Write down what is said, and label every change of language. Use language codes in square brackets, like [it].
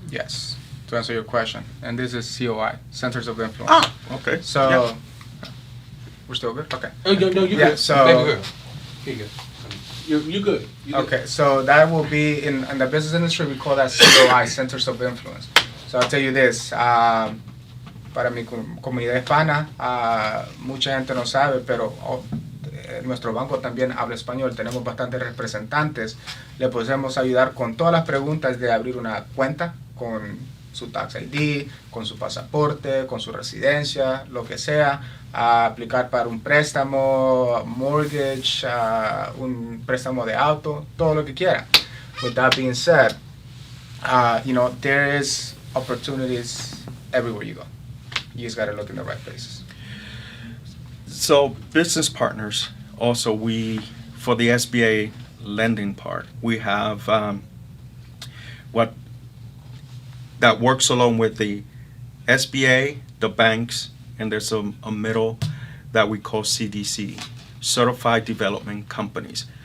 [en] Yes, to answer your question. And this is COI, Centers of Influence. Okay. So, Yeah. we're still good? Okay. Oh, no, you Yeah, good. so- Baby girl. Here you go. You good. You good. Okay, so that will be, in the business industry, we call that COI, Centers of Influence. So I'll tell you this, [es] para mi comunidad hispana, mucha gente no sabe, pero nuestro banco también habla español, tenemos bastantes representantes, le podemos ayudar con todas las preguntas de abrir una cuenta, con su tax ID, con su pasaporte, con su residencia, lo que sea, a aplicar para un préstamo, mortgage, un préstamo de auto, todo lo que quiera. [en] With that being said, there is opportunities everywhere you go. You just gotta look in the right places. So business partners, also for the SBA lending part, we have what that works along with the SBA, the banks, and there's a middle that we call CDC, Certified Development Companies.